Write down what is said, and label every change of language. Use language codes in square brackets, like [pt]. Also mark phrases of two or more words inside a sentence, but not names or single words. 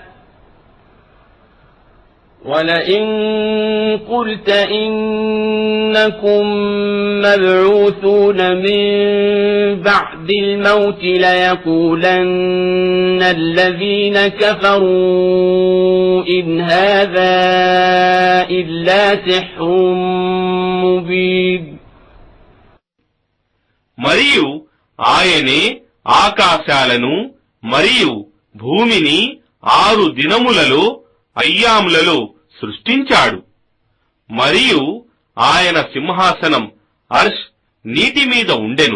[ar] ولئن قلت إنكم مبعوثون من بعد الموت ليقولن الذين كفروا إن هذا إلا سحر مبين. [te] మరియు ఆయనే ఆకాశాలను మరియు భూమిని 6 దినములలో అయ్యాములలో సృష్టించాడు. మరియు ఆయన సింహాసనం అర్ష్ నీటి మీద ఉండెను.